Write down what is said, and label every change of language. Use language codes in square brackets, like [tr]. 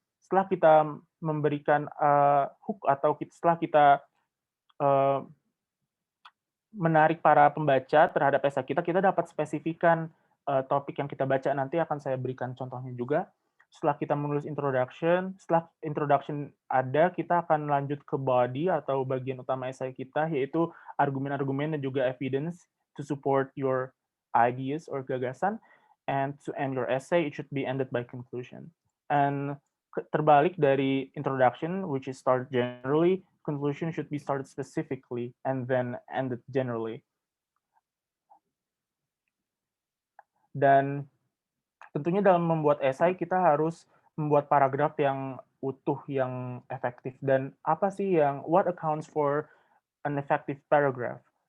[id] Setelah kita memberikan hook atau setelah kita menarik para pembaca terhadap esai kita, kita dapat spesifikan topik yang kita baca. Nanti akan saya berikan contohnya juga. Setelah kita menulis introduction, setelah introduction ada, kita akan lanjut ke body atau bagian utama esai kita, yaitu argumen-argumen dan juga [en] evidence to support your ideas [id] or gagasan. [en] And to end your essay, it should be ended by conclusion. And [id] terbalik dari [en] introduction, which is start generally, conclusion should be started specifically and then ended generally. [id] Dan tentunya dalam membuat esai, kita harus membuat paragraf yang utuh, yang efektif. Dan apa sih [en] what accounts for an effective paragraph?